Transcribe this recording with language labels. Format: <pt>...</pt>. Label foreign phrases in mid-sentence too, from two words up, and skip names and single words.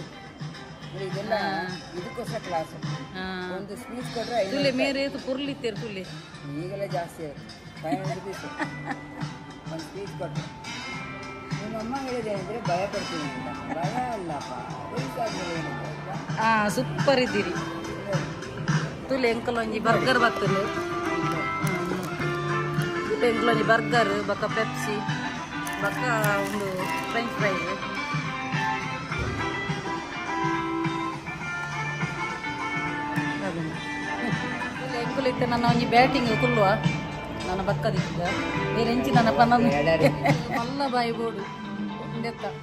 <kn>ಇದೆಲ್ಲ ಇದಕ್ಕೋಸ್ಕರ ಕ್ಲಾಸ್. ಒಂದು ಸ್ಪೀಚ್ ಕೊಟ್ಟರೆ</kn> <tcy>ತುಲೆ ಮೇರೆ ಪುರ್ಲಿತ್ತೇರು ತುಲೆ</tcy> <kn>ಈಗೆಲ್ಲ ಜಾಸ್ತಿ ಆಯಿತು. 500 rupees ಒಂದು ಸ್ಪೀಚ್ ಕೊಟ್ಟರೆ. ನಿಮ್ಮ ಅಮ್ಮ ಹೇಳಿದೇನೆಂದರೆ ಭಯ ಪಡ್ತೀನಿ ಅಂತ. ಭಯ ಅಲ್ಲಪ್ಪ,</kn> <tcy>ಸೂಪರ್ ಇದ್ದೀರಿ ತುಲೆ ಎಂಕಲ್ ಒಂಜಿ ಬರ್ಗರ್ ಬರ್ತದೆ. ಎಂಕಲ್ ಒಂಜಿ ಬರ್ಗರ್ ಬಕ್ಕ ಪೆಪ್ಸಿ ಬಕ್ಕ ಒಂದು</tcy> <en>French fries.</en> <tcy>ಎಂಕುಲ್ ಇತ್ತು ನನ್ನ ಒಂಜಿ ಬ್ಯಾಟಿಂಗ್ ಕುಲ್ಲುವ ನನ್ನ ಬಕ್ಕದಿದ್ದ ಬೇರೆ ಹೆಂಚಿ ನನ್ನ ಪನ್ನ ಮಲ್ಲ ಬಾಯಿ ಬೋಡು ಒಂದೆತ್ತ</tcy>